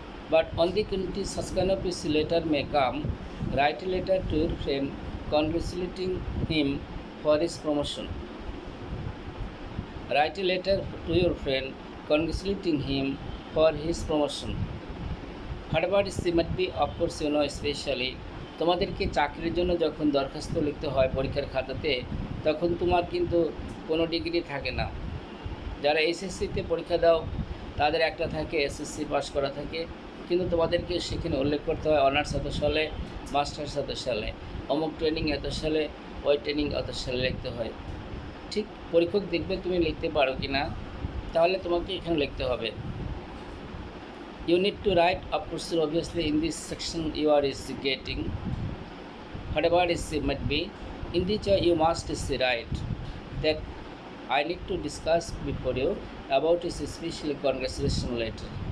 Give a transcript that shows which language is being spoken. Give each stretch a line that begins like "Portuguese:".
English: But on the contrary, such kind of letter may come. Write a letter to your friend congratulating him for his promotion. Write a letter to your friend congratulating him for his promotion. Whatever is might be, of course, especially
Bangla: তোমাদেরকে চাকরির জন্য যখন দরখাস্ত লিখতে হয় পরীক্ষার খাতাতে, তখন তোমার কিন্তু কোনো ডিগ্রি থাকে না। যারা এসএসসিতে পরীক্ষা দাও তাদের একটা থাকে, এসএসসি পাস করা থাকে, কিন্তু তোমাদেরকে সেখানে উল্লেখ করতে হয় অনার্স এত সালে, মাস্টার্স এত সালে, অমুক ট্রেনিং এত সালে, ওই ট্রেনিং এত সালে লিখতে হয়। ঠিক পরীক্ষক দেখবে তুমি লিখতে পারো কি না, তাহলে তোমাকে এখানে লিখতে হবে।
English: You need to write, of course, obviously in this section you are is getting whatever is might be. In this you must write that I need to discuss before you about this special congratulation letter.